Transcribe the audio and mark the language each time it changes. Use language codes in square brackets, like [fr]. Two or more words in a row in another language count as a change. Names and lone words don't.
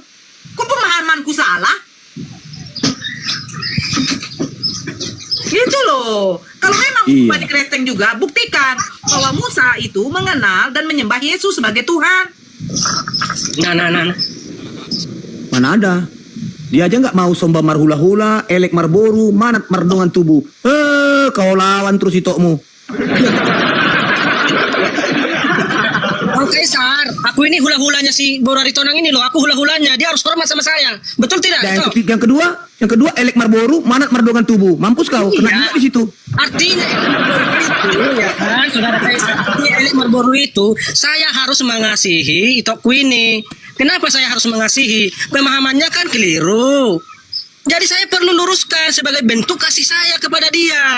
[id] Kok pemahamanku salah? Gitu loh. Kalau memang Iya. Bani Kristen juga, buktikan bahwa Musa itu mengenal dan menyembah Yesus sebagai Tuhan. Nah. Mana ada? Dia aja nggak mau [bbc] somba marhula-hula, elek marboru, manat mardongan tubuh. [id] Kau lawan terus itokmu. Bang Kaisar, aku ini hula-hulanya si Borari Tonang ini loh. Aku hula-hulanya, dia harus hormat sama saya. Betul tidak? Dan Itu? yang kedua [bbc] elek marboru, manat mardongan tubuh. [id] Mampus kau, kena juga di situ. Artinya itu ya kan, saudara Kaisar. Artinya elik Marlboro itu saya harus mengasihi itokku ini. Kenapa saya harus mengasihi? Pemahamannya kan keliru. Jadi saya perlu luruskan sebagai bentuk kasih saya kepada dia.